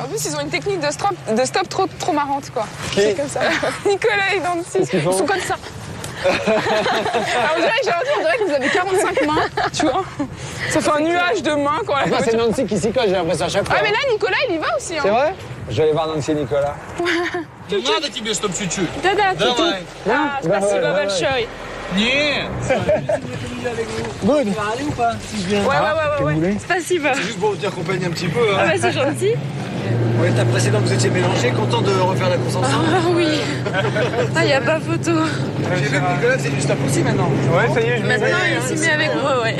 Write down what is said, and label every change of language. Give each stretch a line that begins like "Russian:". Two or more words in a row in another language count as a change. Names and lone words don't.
French: En plus, ils ont une technique de stop trop marrante, quoi. Qui? C'est comme ça. Nicolas et Nancy, ils sont comme ça. Alors, on dirait que vous avez 45 mains, tu vois. Ça fait un nuage de mains, quoi. Enfin, c'est Nancy qui s'y colle, j'ai l'impression à chaque fois. Ah, mais là, Nicolas, il y va aussi. Hein. C'est vrai? Je vais aller voir Nancy et Nicolas.
Russian: Не надо тебе, чтоб чуть-чуть. Да-да, Давай. спасибо большое. Нет. Good.
French: Ouais. Спасибо. C'est juste pour vous accompagner un petit peu. Ah bah c'est gentil. Ouais, l'étape précédente, vous étiez mélangés, content de refaire la course ensemble. Ah oui. Ah, y a pas photo. J'ai vu que Nicolas, c'est du stop aussi maintenant. Ouais, ça y est, je l'ai Maintenant, il s'y met avec moi, ouais.